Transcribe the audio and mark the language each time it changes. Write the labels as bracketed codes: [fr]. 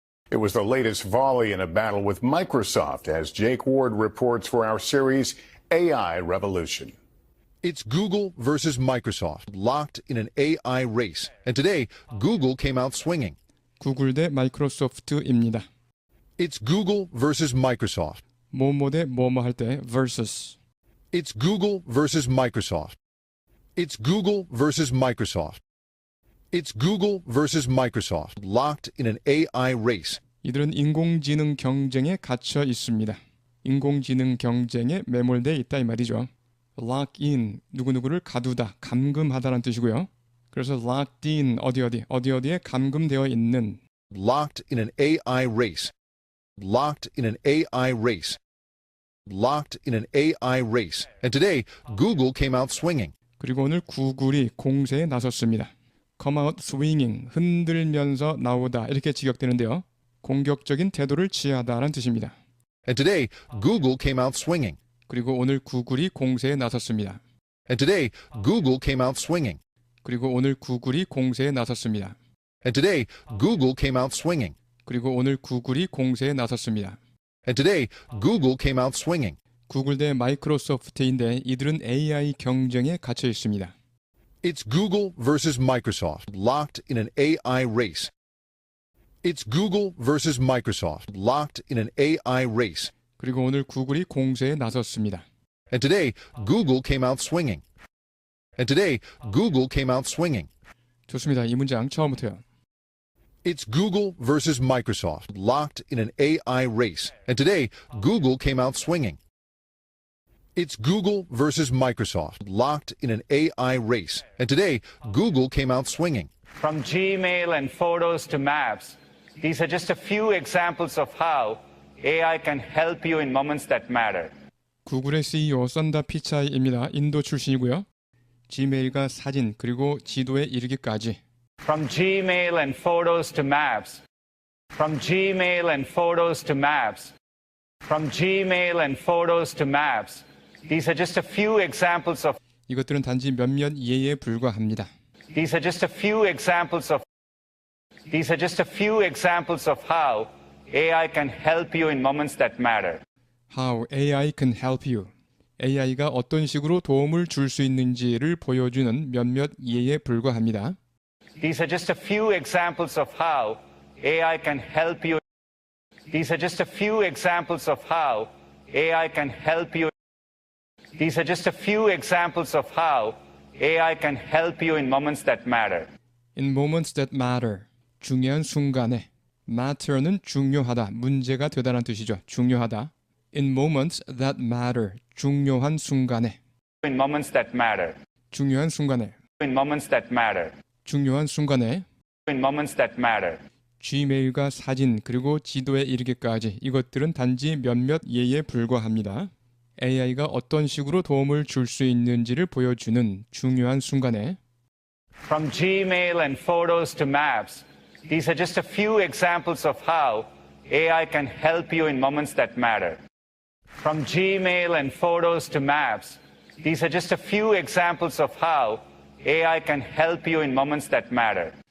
[en] It was the latest volley in a battle with Microsoft, as Jake Ward reports for our series AI Revolution. It's Google versus Microsoft, locked in an AI race. And today, Google came out swinging. [ko] 구글 대 마이크로소프트입니다. [en] It's Google versus Microsoft. [ko] 뭐뭐 대 뭐뭐 할 때 versus. [en] It's Google versus Microsoft. It's Google versus Microsoft. It's Google versus Microsoft, locked in an AI race. [ko] 이들은 인공지능 경쟁에 갇혀 있습니다. 인공지능 경쟁에 매몰되어 있다 이 말이죠. [en] lock in, [ko] 누구누구를 가두다, 감금하다라는 뜻이고요. 그래서 [en] locked in, [ko] 어디에 감금되어 있는. [en] Locked in an AI race. Locked in an AI race. Locked in an AI race. And today, Google came out swinging. [ko] 그리고 오늘 구글이 공세에 나섰습니다. [en] come out swinging, [ko] 흔들면서 나오다 이렇게 직역되는데요. 공격적인 태도를 취하다라는 뜻입니다. [en] And today, Google came out swinging. [ko] 그리고 오늘 구글이 공세에 나섰습니다. [en] And today, Google came out swinging. [ko] 그리고 오늘 구글이 공세에 나섰습니다. [en] And today, Google came out swinging. [ko] 그리고 오늘 구글이 공세에 나섰습니다. [en] And today, Google came out swinging. [ko] 구글 대 마이크로소프트인데 이들은 AI 경쟁에 갇혀 있습니다. [en] It's Google versus Microsoft, locked in an AI race. It's Google versus Microsoft, locked in an AI race. [ko] 그리고 오늘 구글이 공세에 나섰습니다. [en] And today, Google came out swinging. And today, Google came out swinging. [ko] 좋습니다. 이 문장 처음부터요. [en] It's Google versus Microsoft, locked in an AI race. And today, Google came out swinging. It's Google versus Microsoft, locked in an AI race. And today, Google came out swinging. From Gmail and photos to maps, these are just a few examples of how AI can help you in moments that matter. [ko] 구글의 CEO 썬다 피차이입니다. 인도 출신이고요. 지메일과 사진 그리고 지도에 이르기까지 [en] From Gmail and photos to maps. From Gmail and photos to maps. From Gmail and photos to maps. These are just a few examples of [ko] 이것들은 단지 몇몇 예에 불과합니다. [en] These are just a few examples of These are just a few examples of how AI can help you in moments that matter. How AI can help you. [ko] AI가 어떤 식으로 도움을 줄 수 있는지를 보여주는 몇몇 예에 불과합니다. [en] These are just a few examples of how AI can help you. These are just a few examples of how AI can help you. These are just a few examples of how AI can help you in moments that matter. In moments that matter. [ko] 중요한 순간에. matter는 중요하다, 문제가 되다라는 뜻이죠. 중요하다. [en] In moments that matter. [ko] 중요한 순간에. [en] In moments that matter. [ko] 중요한 순간에. [en] In moments that matter. [ko] 중요한 순간에. [en] In moments that matter. [ko] Gmail과 사진 그리고 지도에 이르기까지 이것들은 단지 몇몇 예에 불과합니다. AI가 어떤 식으로 도움을 줄 수 있는지를 보여주는 중요한 순간에 [en] From Gmail and photos to maps, these are just a few examples of how AI can help you in moments that matter. From Gmail and photos to maps, these are just a few examples of how AI can help you in moments that matter.